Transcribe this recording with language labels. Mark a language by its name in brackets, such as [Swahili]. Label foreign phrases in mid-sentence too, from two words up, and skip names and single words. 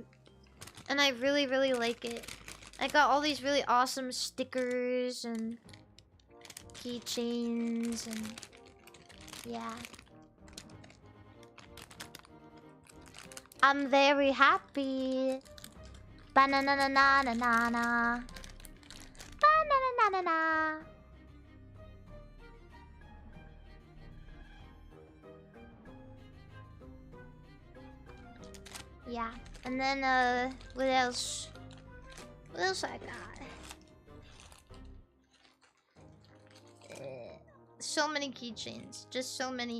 [English] And I really, really like it. I got all these really awesome stickers and keychains and yeah. I'm very happy. Banana-na-na-na-na-na. Banana-na-na-na. Yeah, and then what else? What else I got? So many keychains, just so many.